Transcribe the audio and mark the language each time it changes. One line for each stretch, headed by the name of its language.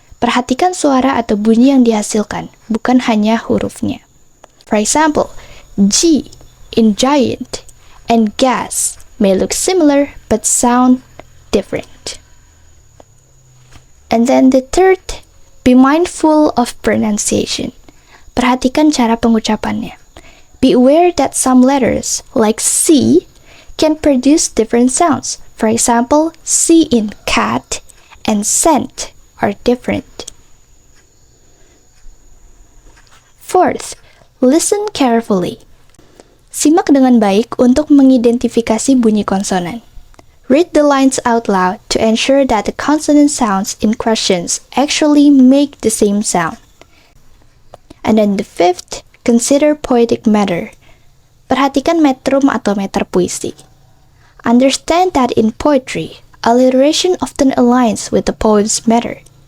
Indonesian: Perhatikan suara atau bunyi yang dihasilkan, bukan hanya hurufnya.
English: For example, G in giant and gas may look similar but sound different. And then the third, be mindful of pronunciation.
Indonesian: Perhatikan cara pengucapannya.
English: Be aware that some letters, like C, can produce different sounds. For example, C in cat and scent are different. Fourth, listen carefully.
Indonesian: Simak dengan baik untuk mengidentifikasi bunyi konsonan.
English: Read the lines out loud to ensure that the consonant sounds in questions actually make the same sound. And then the fifth, consider poetic matter.
Indonesian: Perhatikan metrum atau meter puisi.
English: Understand that in poetry, alliteration often aligns with the poem's matter.